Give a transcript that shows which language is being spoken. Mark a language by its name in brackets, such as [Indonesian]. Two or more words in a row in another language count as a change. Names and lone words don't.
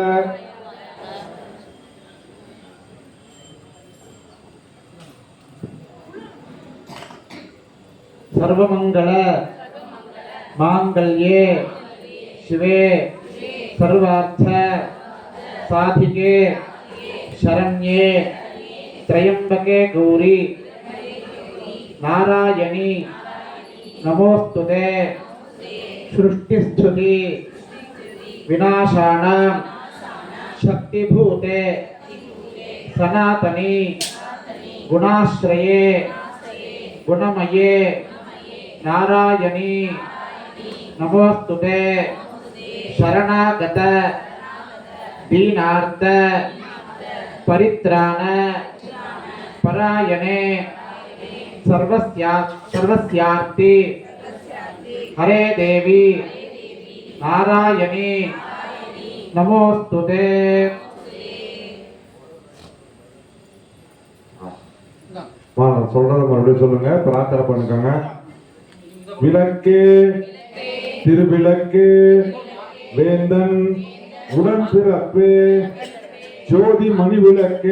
[Sanskrit] सर्वमङ्गल माङ्गल्ये शिवे सर्वार्थ साधिके शरण्ये त्र्यम्बके गौरि नारायणि नमोस्तुते. सृष्टिस्थिति विनाशानां शक्तिभूते सनातनी गुणाश्रये गुणमये नारायणी नमोस्तुते। शरणागत दीनार्थ परित्राण परायणे सर्वस्यार्ति हरे देवी नारायणी नमोस्तुते। [Tamil] நான் சொல்றத மறுபடியும் சொல்லுங்க, பிரார்த்தனை பண்ணுங்க. விளக்கே திருவிளக்கே வேந்தன் உடன் பிறப்பு ஜோதி மணி விளக்கே